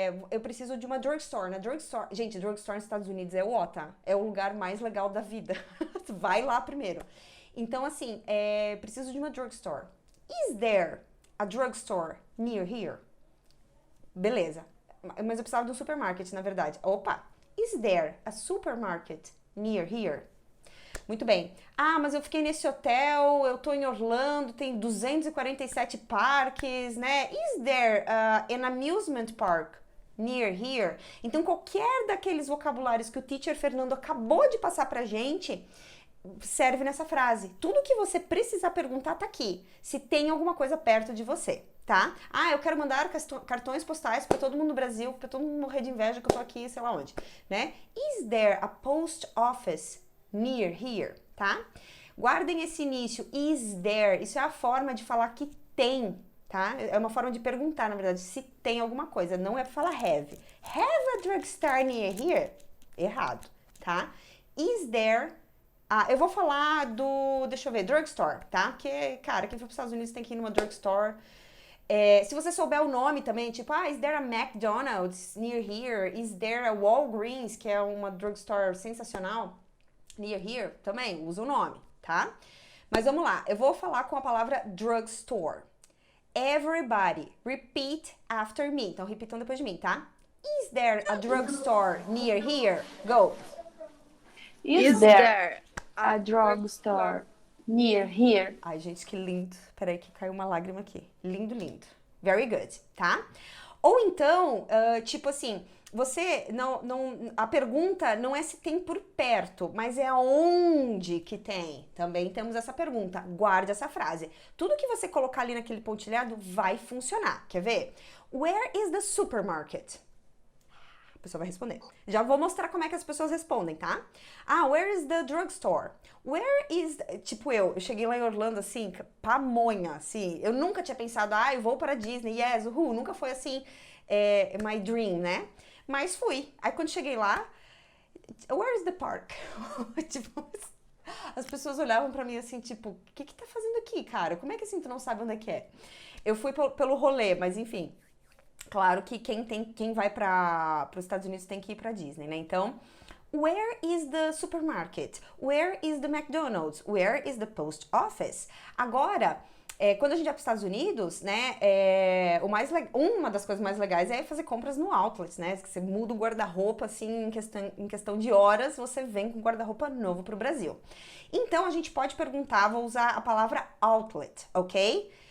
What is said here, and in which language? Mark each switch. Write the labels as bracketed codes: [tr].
[pt] Eu preciso de uma drugstore. Gente, drugstore nos Estados Unidos é o OTA. É o lugar mais legal da vida. Vai lá primeiro. Então, assim, preciso de uma drugstore. [en] Is there a drugstore near here? [pt] Beleza. Mas eu precisava de um supermarket, na verdade. Opa! [en] Is there a supermarket near here? [pt] Muito bem. Mas eu fiquei nesse hotel, eu tô em Orlando, tem 247 parques, né? [en] Is there an amusement park near here? [pt] Então, qualquer daqueles vocabulários que o teacher Fernando acabou de passar pra gente, serve nessa frase. Tudo que você precisar perguntar tá aqui. Se tem alguma coisa perto de você, tá? Eu quero mandar cartões postais pra todo mundo no Brasil, pra todo mundo morrer de inveja que eu tô aqui, sei lá onde, né? [en] Is there a post office near here, tá? [pt] Guardem esse início, [en] is there, [pt] isso é a forma de falar que tem, tá? É uma forma de perguntar, na verdade, se tem alguma coisa, não é pra falar have. [en] Have a drugstore near here? [pt] Errado, tá? [en] Is there, [pt] eu vou falar deixa eu ver, drugstore, tá? Porque, cara, quem for pros Estados Unidos tem que ir numa drugstore. Se você souber o nome também, tipo, [en] is there a McDonald's near here? Is there a Walgreens, [pt] que é uma drugstore sensacional? Near here, também, usa o nome, tá? Mas vamos lá, eu vou falar com a palavra drugstore. [en] Everybody, repeat after me. [pt] Então, repitam depois de mim, tá? [en] Is there a drugstore near here? Go. Is there a drugstore near here? [pt] Ai, gente, que lindo. Peraí que caiu uma lágrima aqui. Lindo, lindo. [en] Very good, [pt] tá? Ou então, tipo assim, você a pergunta não é se tem por perto, mas é aonde que tem. Também temos essa pergunta. Guarde essa frase. Tudo que você colocar ali naquele pontilhado vai funcionar. Quer ver? [en] Where is the supermarket? [pt] A pessoa vai responder. Já vou mostrar como é que as pessoas respondem, tá? [en] Where is the drugstore? Where is... [pt] Tipo eu cheguei lá em Orlando assim, pamonha, assim. Eu nunca tinha pensado, eu vou para Disney, yes, nunca foi assim, [en] my dream, [pt] né? Mas fui. Aí quando cheguei lá, [en] where is the park? [pt] Tipo, as pessoas olhavam pra mim assim, tipo, o que tá fazendo aqui, cara? Como é que assim tu não sabe onde é que é? Eu fui pelo rolê, mas enfim... Claro que quem vai para os Estados Unidos tem que ir para Disney, né? [en] Então, where is the supermarket? Where is the McDonald's? Where is the post office? [pt] Agora, quando a gente vai para os Estados Unidos, né? Uma das coisas mais legais é fazer compras no outlet, né? Que você muda o guarda-roupa, assim, em questão de horas, você vem com guarda-roupa novo para o Brasil. Então, a gente pode perguntar, vou usar a palavra outlet, ok?